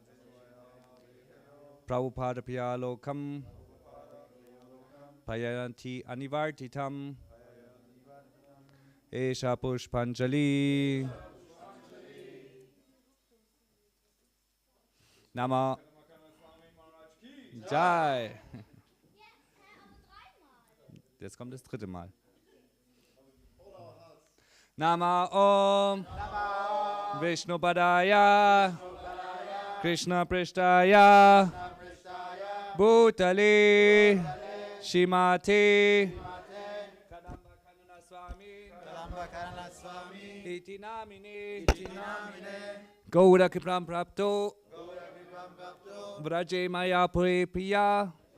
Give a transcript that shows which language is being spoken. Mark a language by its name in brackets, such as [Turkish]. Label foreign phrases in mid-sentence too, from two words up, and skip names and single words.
[Sanskrit] Prabhupada Priya Lokam Payanti Anivartitam Esha Pushpanjali Nama Jai. [German] Jetzt kommt das dritte Mal. [Sanskrit] Nama Om Vishnu Padaya Krishna Prishtaya Bhutale Shimate Kadamba Kanana Swami Iti Namine Gaura Kripam Prapto Vraje Maya Pure Priya